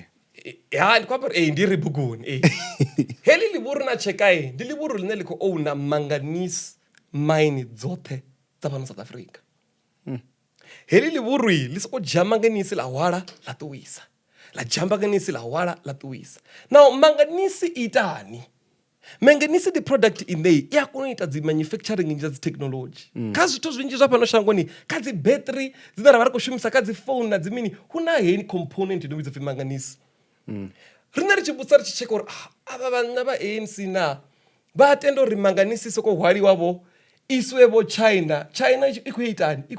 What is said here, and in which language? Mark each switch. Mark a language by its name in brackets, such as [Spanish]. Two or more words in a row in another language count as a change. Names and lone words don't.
[Venda] ndi khou amba ndi ri buguni heḽi ḽivhuru na tsheka ndi ḽivhuru ḽine ḽi khou ouna [English] manganese mine [Venda] dzoṱhe dza fhano South Africa heḽi ḽivhuru ḽi sokou dzhia manganese ḽa hwala ḽa ṱuwisa ḽa dzhia manganese ḽa hwala ḽa ṱuwisa now manganese i itani manganese ndi product ine i a kona u ita dzi manufacturing nnzhi dza dzi technology kha zwithu zwinzhi zwa fhano shangoni kha dzi battery dzine ra vha ri khou shumisa kha dzi phone na dzi mini hu na heyi component ino vhidzwa pfhi manganese riṋe ri tshi vhusa ri tshi tsheka uri avha vhanna vha ANC na vha tenda uri manganese soko hwaliwavho isiwe vho China i khou itani i khou